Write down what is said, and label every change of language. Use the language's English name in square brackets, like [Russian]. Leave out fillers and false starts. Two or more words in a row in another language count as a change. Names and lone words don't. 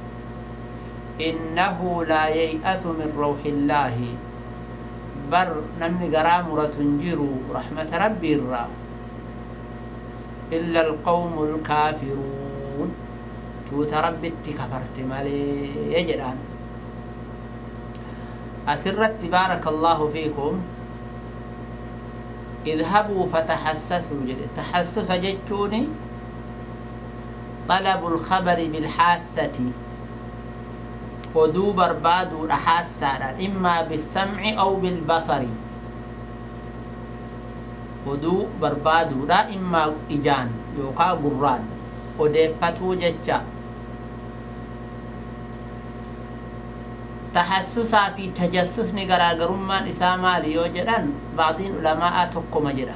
[Arabic] إنه لا ييأس من روح الله [Oromo] bar namni garaa muratun jiru raxmata rabbii irraa [Arabic] إلا القوم الكافرون [Oromo] tuuta rabbitti kafarte malee jedhaan. asirratti [Arabic] بارك الله فيكم اذهبوا فتحسسوا [Oromo] jedhe. tahassusa jechuuni [Arabic] طلب الخبر بالحاسة [Oromo] oduu barbaaduudha haassaadhaan, immaa [Arabic] بالسمع أو بالبصر. [Oromo] oduu barbaaduudha immaa ijaan yookaa gurraan odeeffatuu jecha. tahassusaa fi tajassusni garaagarummaan isaa maali yoo jedhan [Arabic] بعض العلماء [Oromo] tokkoma jedha.